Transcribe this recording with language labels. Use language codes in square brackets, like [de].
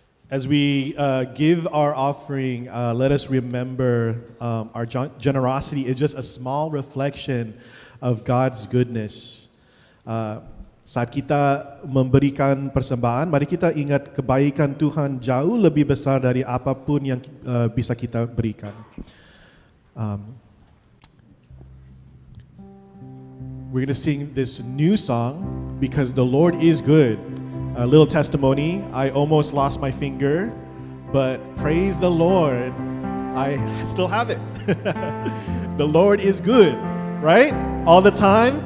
[en] As we give our offering, let us remember our generosity is just a small reflection of God's goodness. [id] Saat kita memberikan persembahan, mari kita ingat kebaikan Tuhan jauh lebih besar dari apapun yang bisa kita berikan. [en] We're going to sing this new song, Because the Lord is Good. A little testimony, I almost lost my finger, but praise the Lord, I still have it. The Lord is good, right? All the time?